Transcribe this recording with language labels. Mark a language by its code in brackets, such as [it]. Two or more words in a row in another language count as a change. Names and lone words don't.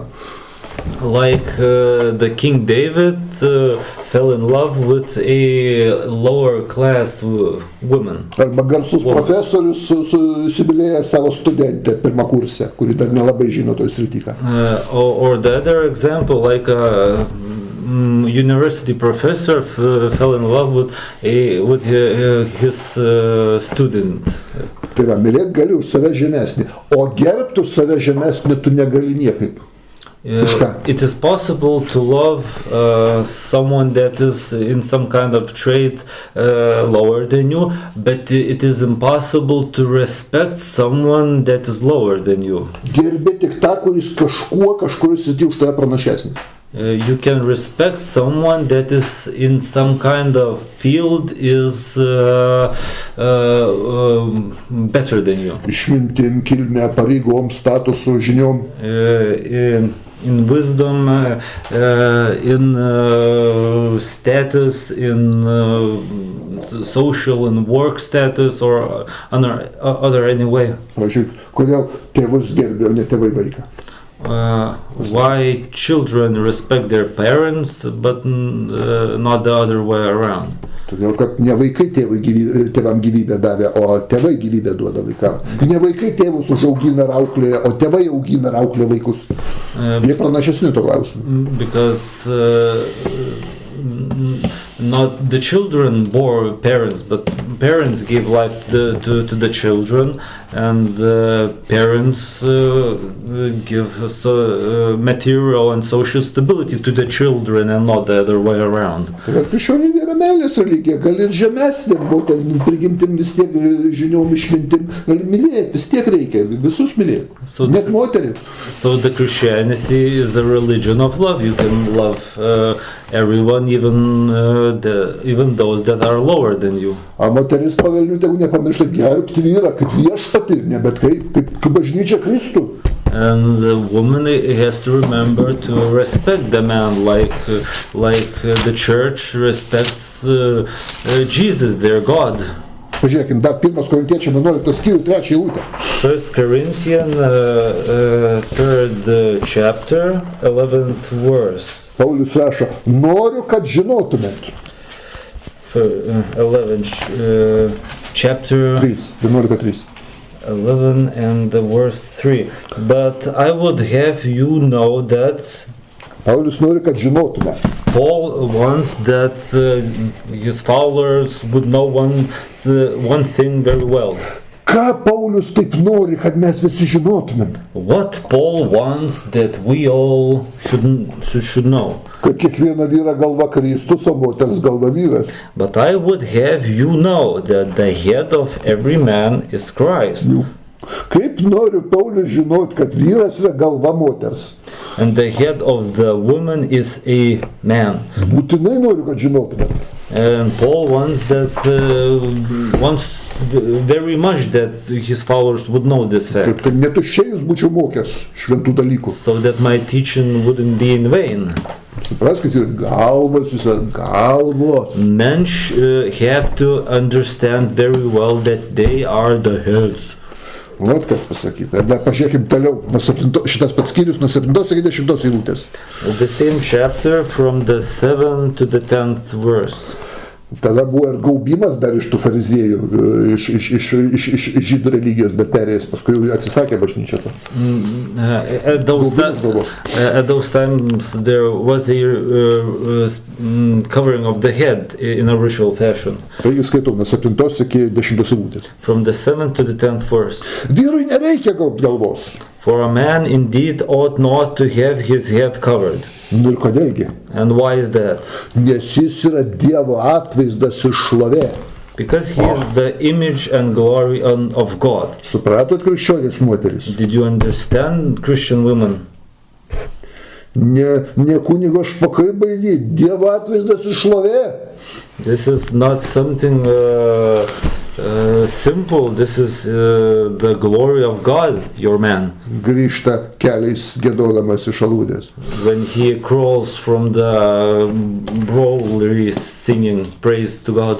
[en] Like the King David fell in love with a lower class woman. [lt] Arba garsus profesorius įsimylėjo savo studentę pirmakursę, kuri dar nelabai žino toj srityje. [en] Or the other example, like a university professor fell in love with his student. [lt] Tai va, mylėt gali už save žemesnį, o gerbti už save žemesnį tu negali niekaip. [en] It is possible to love someone that is in some kind of trait lower than you, but it is impossible to respect someone that is lower than you. [lt] Gerbi tik tą, kuris kažkuris srity už tave pranašesnis. [en] You can respect someone that is in some kind of field is better than you. [lt] Išmintim, kilme, pareigom, statusu, žiniom. [en] In wisdom, in status, in social and work status or other any way. [lt] Pavyzdžiui, kodėl tėvus gerbė, o ne tėvai vaiką? [en] Why children respect their parents, but not the other way around? [lt] Todėl, kad ne vaikai tėvam gyvybę davė, o tėvai gyvybę duoda vaikam. Ne vaikai tėvus užaugina ir auklėja, o tėvai augina ir auklėja vaikus. Jie pranašesni to klausimu. [en] Because not the children bore parents, but parents give life to the children, and the parents give material and social stability to the children, and not the other way around. [lt] Tai yra krikščionybė yra meilės religija, gali ir žemesnė, būtent prigimtim vis tiek žiniom išmintim, gali mylėti, vis tiek reikia, visus mylėti, net moterį. [en] So the Christianity is a religion of love. You can love everyone, even those that are lower than you. [lt] A moteris pavelnių tegu nepamiršta gerbti vyrą kaip viešpatį, ne bet kaip bažnyčia Kristų. [en] And the woman has to remember to respect the man like the church respects Jesus, their God. [lt] Pažiūrėkim, dar 1 Korintiečių 11 skyrių 3 eilutę. [en] 1 Corinthians 3rd chapter 11th verse. [lt] Paulius rašo, noriu, kad žinotumėt. [en] 11 chapter 3. 11 and the verse 3. But I would have you know that [lt] Paulius nori, kad žinotume. [en] Paul wants that his followers would know one thing very well. [lt] Ką Paulius taip nori, kad mes visi žinotumėm? [en] What Paul wants that we all should know. [lt] Kad kiekviena vyra galva Kristus, o moters galva vyras. [en] But I would have you know that the head of every man is Christ. [lt] Kaip nori Paulius žinot, kad vyras yra galva moters? [en] And the head of the woman is a man. [lt] Būtinai noriu, kad žinotumėm. [en] And Paul wants very much that his followers would know this fact. [lt] Kad netuščiai jūs būčiau mokęs šventų dalykų. [en] So that my teaching wouldn't be in vain. [lt] Supraskit, ir galvos, galvos. [en] Men have to understand very well that they are the heads. [lt] Vat kas pasakyta. Dar pažiūrėkim toliau, šitas pats skyrius nuo 7 iki 10 eilutės. [en] The same chapter from the 7th to the 10th verse. [lt] Tada buvo ir gaubimas dar iš tų fariziejų, iš žydų religijos, bet perėjęs, paskui atsisakė bažnyčia to. [en] At those times there was a covering of the head in a ritual fashion. [lt] Taigi skaitau nuo 7 iki 10 eilutės. [en] From the 7th to the 10th verse. [lt] Vyrui nereikia gaubti galvos. [en] For a man indeed ought not to have his head covered. [lt] Nu ir kodėlgi? [en] And why is that? [lt] Nes jis yra Dievo atvaizdas ir šlovė. [en] Because he is the image and glory of God. [lt] Supratot, krikščionys moteris? [en] Did you understand, Christian women? [lt] Ne kunigo špakai baigi, Dievo atvaizdas ir šlovė. [en] This is not something simple. This is the glory of God, your man. [lt] Grįžta keliais gėdodamas iš alūdės. [en] When he crawls from the brewery singing praise to God.